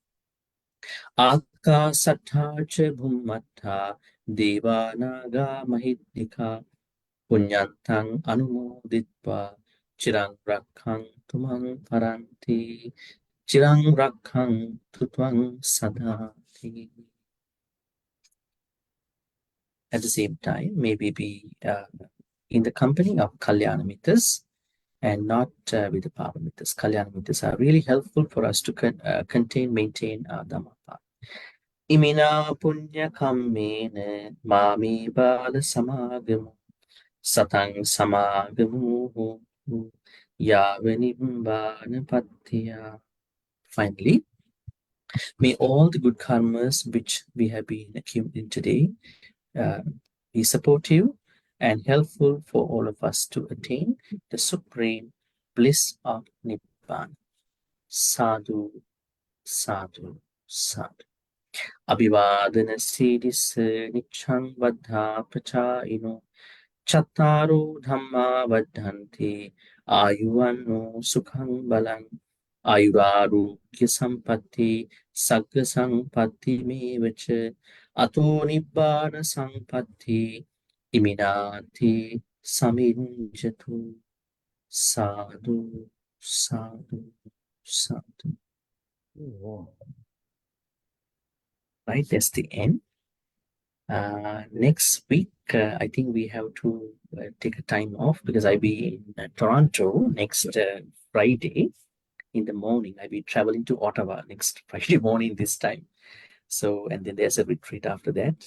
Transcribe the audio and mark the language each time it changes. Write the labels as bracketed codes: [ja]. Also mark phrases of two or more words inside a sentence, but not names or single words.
[pi] Akasatthacha bhummata devanaga mahittika punyantang anumoditva chirang rakkhantu mang paranti chirang rakkhantu tvang sadati. [en] At the same time, maybe be in the company of [pi] Kalyana Mittas [en] and not with the [pi] Pava Mittas. Kalyana Mittas [en] are really helpful for us to maintain our Dhamma path. [pi] Imina punya kammena mami bala samagamu satang samagamu yavanimbana pattiya. [en] Finally, May all the good karmas which we have been accumulating today be supportive and helpful for all of us to attain the supreme bliss of Nibbana. [pi] Sadhu, sadhu, sadhu. Abhivadana siddhis nichang vaddha pachayino chattaro dhamma vaddhanti ayuvanno sukhang balang ayurarogya sampatti sagga sampatti mevacha ato nibbana sampatti iminati saminjatu. Sadhu, sadhu, sadhu. [en] Right, that's the end. Next week, I think we have to take a time off because I'll be in Toronto next Friday in the morning. I'll be traveling to Ottawa next Friday morning this time. So, and then there's a retreat after that.